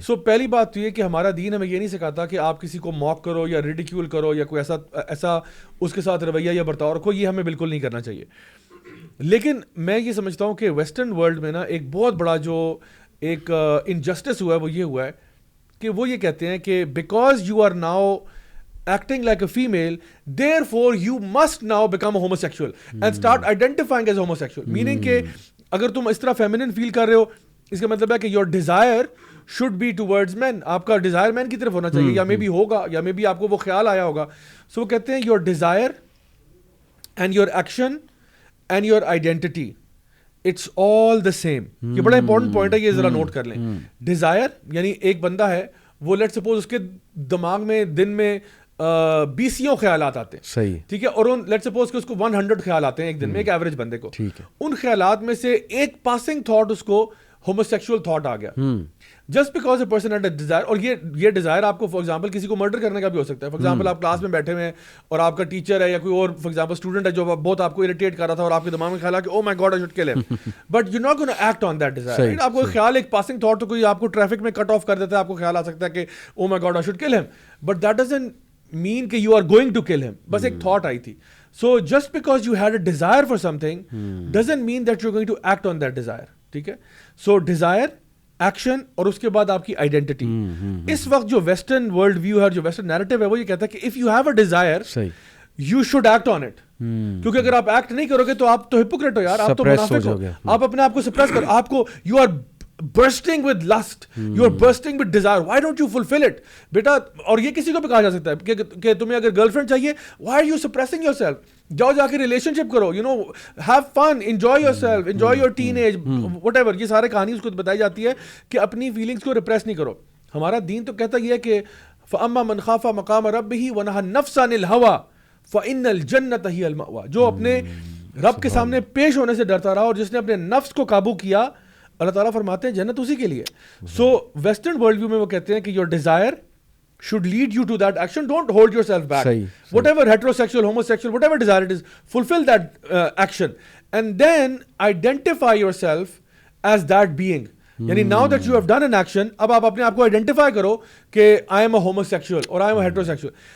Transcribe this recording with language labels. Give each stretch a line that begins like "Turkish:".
Urdu: سو پہلی بات تو یہ کہ ہمارا دین ہمیں یہ نہیں سکھاتا کہ آپ کسی کو موک کرو یا ریڈیکیول کرو یا کوئی ایسا اس کے ساتھ رویہ یا برتاؤ رکھو, یہ ہمیں بالکل نہیں کرنا چاہیے. لیکن میں یہ سمجھتا ہوں کہ ویسٹرن ورلڈ میں نا ایک بہت بڑا جو ایک انجسٹس ہوا ہے وہ یہ ہوا ہے کہ وہ یہ کہتے ہیں کہ
English: Because you are now acting like a female, therefore you must now become a homosexual and start identifying as homosexual.
Urdu: Meaning کہ اگر تم اس طرح feminine feel کر رہے ہو, اس کا مطلب ہے کہ
English: your desire should be towards men.
Urdu: آپ کا desire men کی طرف ہونا چاہیے, یا may be ہوگا, یا may be آپ کو وہ خیال آیا ہوگا.
English: So
Urdu: وہ کہتے ہیں
English: your desire and your action and your identity, it's all the same.
Urdu: یہ بڑا امپورٹنٹ پوائنٹ ہے, یہ ذرا نوٹ کر لیں. ڈیزائر یعنی ایک بندہ ہے, وہ لیٹ سپوز اس کے دماغ میں دن میں 20 خیالات آتے ہیں, صحیح, ٹھیک ہے, اور لیٹ سپوز کہ اس کو 100 خیال آتے ہیں ایک دن میں, ایک ایوریج بندے کو. ان خیالات میں سے ایک پاسنگ تھاٹ اس کو ہوموسیکشول تھاٹ آ گیا, just because a person had a desire. اور یہ ڈیزائر آپ کو فار ایگزامپل کسی کو مرڈر کرنے کا بھی ہو سکتا ہے. فار ایگزامپل آپ کلاس میں بیٹھے ہوئے ہیں اور آپ کا ٹیچر ہے یا کوئی اور فار ایگزامپل اسٹوڈنٹ ہے جو بہت آپ کو اریٹیٹ کر رہا تھا, اور آپ کے دماغ میں خیال ہے کہ
English: Oh my God I should kill him, but you not gonna act on that desire.
Urdu: آپ کو خیال ایک پاسنگ تھاٹ, تو کوئی آپ کو ٹریفک میں کٹ آف کر دیتا ہے, آپ کو خیال آ سکتا ہے کہ
English: oh my God I should kill him, but that doesn't mean
Urdu: کہ
English: you are going to kill him.
Urdu: بس ایک تھاٹ آئی تھی.
English: So just because you had a desire for something doesn't mean that you're going to act on that desire.
Urdu: ٹھیک ہے, so desire, action, اور اس کے بعد آپ کی آئیڈینٹی. اس وقت جو ویسٹرن ورلڈ ویو ہے, جو ویسٹرن نیریٹو ہے, وہ یہ کہتا ہے کہ
English: if you have a desire you should act on it.
Urdu: کیونکہ اگر آپ ایکٹ نہیں کرو گے تو آپ تو ہپوکریٹ ہو یار, آپ تو منافق ہو, آپ اپنے آپ کو سپریس کرو, آپ کو
English: you are bursting with lust, you are bursting with desire, why don't you fulfill it
Urdu: بیٹا. اور یہ کسی کو بھی کہا جا سکتا ہے کہ تمہیں اگر گرل فرینڈ چاہیے,
English: why are you suppressing yourself,
Urdu: جاؤ جا کے ریلیشن شپ کرو,
English: you know, have fun, enjoy yourself, enjoy your teenage, whatever.
Urdu: یہ سارے کہانی اس کو بتائی جاتی ہے کہ اپنی فیلنگس کو ریپریس نہیں کرو.
Arabic: ہمارا دین تو کہتا یہ ہے کہ فَأَمَّا مَنْ خَافَ مَقَامَ رَبِّهِ وَنَهَى النَّفْسَ عَنِ الْهَوَىٰ فَإِنَّ الْجَنَّةَ هِيَ الْمَأْوَىٰ.
Urdu: جو اپنے رب کے سامنے پیش ہونے سے ڈرتا رہا اور جس نے اپنے نفس کو قابو کیا, اللہ تعالیٰ فرماتے ہیں جنت اسی کے لیے. سو ویسٹرن ورلڈ ویو میں وہ کہتے ہیں کہ
English: Your desire should lead you to that action, don't hold yourself back. Whatever heterosexual, homosexual, whatever desire it is, fulfill that action and then identify yourself as that being. یعنی now that you have done an action,
Urdu: اب آپ اپنے آپ کو identify کرو کہ
English: I am a homosexual اور I am a heterosexual.